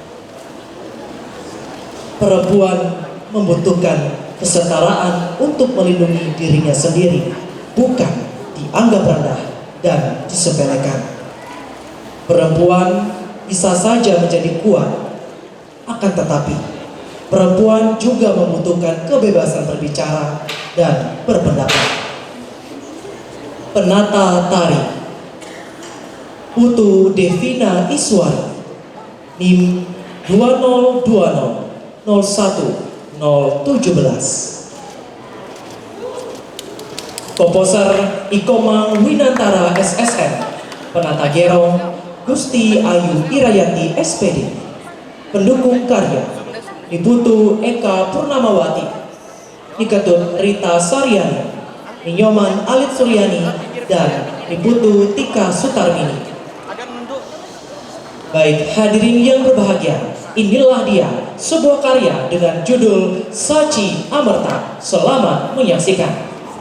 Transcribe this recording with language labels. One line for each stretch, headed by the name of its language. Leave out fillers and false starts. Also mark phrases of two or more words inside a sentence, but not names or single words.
Indonesian: Perempuan membutuhkan kesetaraan untuk melindungi dirinya sendiri, bukan dianggap rendah dan disepelekan. Perempuan bisa saja menjadi kuat, akan tetapi perempuan juga membutuhkan kebebasan berbicara dan berpendapat. Penata tari Putu Devina Iswari, NIM 202001017. Komposer Ikomang Winantara SSN. Penata gerong Gusti Ayu Irayanti SPD. Pendukung karya Diputu Eka Purnamawati, Niketut Rita Saryani, Ninyoman Alit Suryani, dan Diputu Tika Sutarmini. Baik hadirin yang berbahagia, inilah dia sebuah karya dengan judul Soci Amerta. Selamat menyaksikan.